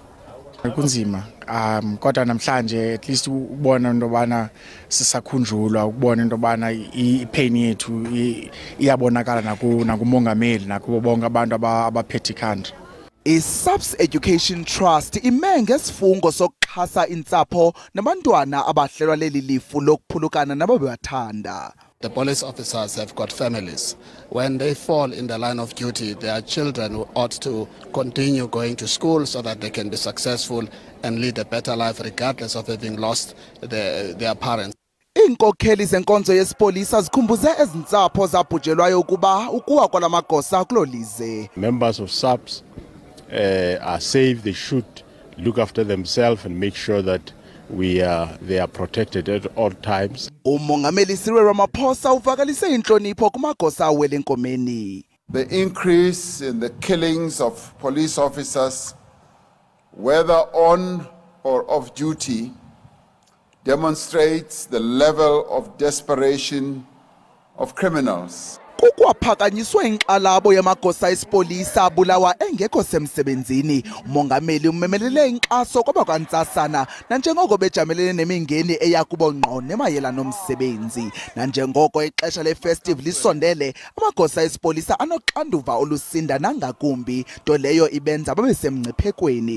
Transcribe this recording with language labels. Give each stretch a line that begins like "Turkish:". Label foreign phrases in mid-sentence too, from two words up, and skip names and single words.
Xhosa: Kunzima kodwa namhlanje
English: at least
Xhosa: ubona into bana sisakhunjulwa, ukubona into bana ipain yethu iyabonakala nakumongameli nakubo bonke abantu abaphethe ikhanda. I-SABC Education Trust ime ngesifungo sokuxhasa intsapho nabantwana abahlelwa leli lifu lokuphulukana nababewathanda.
English: The police officers have got families. When they fall in the line of duty, their children ought to continue going to school so that they can be successful and lead a better life regardless of having lost their parents.
Xhosa: Inkokheli zenkonzo yesipolisa zikhumbuze ezintsapho zabhujelwayo ukuba ukuwa kwalamagosa kulolize.
English: Members of SABC are safe. They should look after themselves and make sure that they are protected at all times.
Xhosa: Umongameli Cyril Ramaphosa uvakalise inhlonipho kumagosa awele enkomeni.
English: The increase in the killings of police officers, whether on or off duty, demonstrates the level of desperation of criminals.
Xhosa: Kukwaphakanyiswa inxalabo yamagosa esipolisa abulawa engekho semsebenzini. Umongameli umemelele inkxaso kwabakwantsasana nanjengoko bejamelene nemingeni eyakubo ngqo nemayela nomsebenzi. Nanjengoko ixesha le-festive lisondele, amagosa esipolisa anoxanduva olusinda nangakumbi, nto leyo ibenza babe semngciphekweni.